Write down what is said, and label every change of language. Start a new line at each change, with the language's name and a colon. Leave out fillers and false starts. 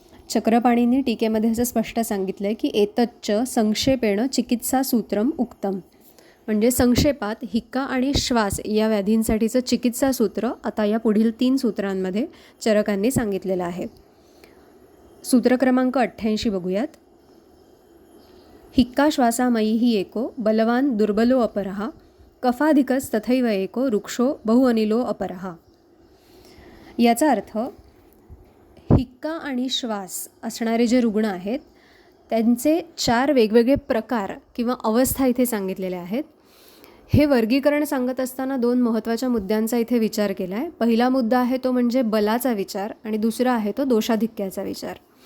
Marathi: चक्रपाणींनी टीकेमध्ये असं स्पष्ट सांगितलं आहे की
Sanskrit: एतच्च संक्षेपेण चिकित्सा सूत्रम उक्तम,
Marathi: म्हणजे संक्षेपात हिक्का आणि श्वास या व्याधींसाठीचं चिकित्सा सूत्र आता या पुढील 3 सूत्रांमध्ये चरकांनी सांगितलेलं आहे. सूत्र क्रमांक 88 बघूयात.
Sanskrit: हिक्का श्वासामयी एको बलवान दुर्बलो अपरहा कफाधिकस तथैव एको वृक्षो बहुअनिलो अपरहा.
Marathi: याचा अर्थ हिक्का आणि श्वास असणारे जे रुग्ण आहेत त्यांचे 4 वेगवेगळे प्रकार किंवा अवस्था इथे सांगितलेल्या आहेत. हे वर्गीकरण सांगत असताना 2 महत्त्वाच्या मुद्द्यांचा इथे विचार केला आहे. पहिला मुद्दा आहे तो म्हणजे बलाचा विचार आणि दुसरा आहे तो दोषाधिक्याचा विचार.